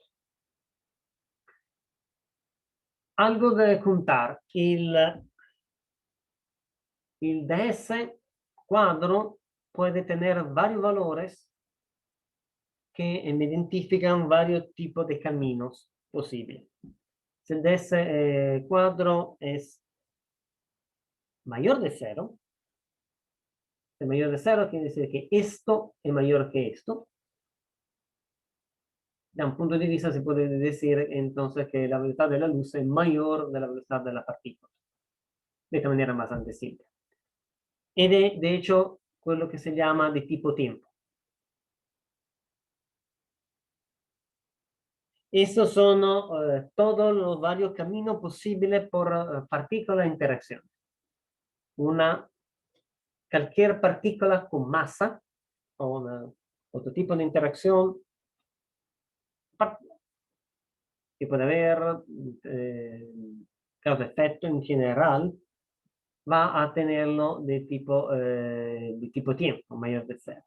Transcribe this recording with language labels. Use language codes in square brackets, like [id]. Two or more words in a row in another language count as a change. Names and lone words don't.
[es] Algo de contar, el ds cuadro puede tener varios valores que me identifican varios tipos de caminos posibles. Si el ds cuadro es mayor de 0, el mayor de 0 quiere decir que esto es mayor que esto. [it] Da un punto di vista [es] si puede decir entonces que la velocidad de la luz es mayor de la velocidad de la partícula. De esta manera bastante simple. [it] Ed è, [es] de hecho, [it] quello che si chiama di tipo tempo. [es] Estos son todos los varios caminos posibles por partícula de interacción. Cualquier partícula con masa o otro tipo de interacción que puede haber causa-efecto en general, va a tenerlo de tipo tiempo, mayor de 0.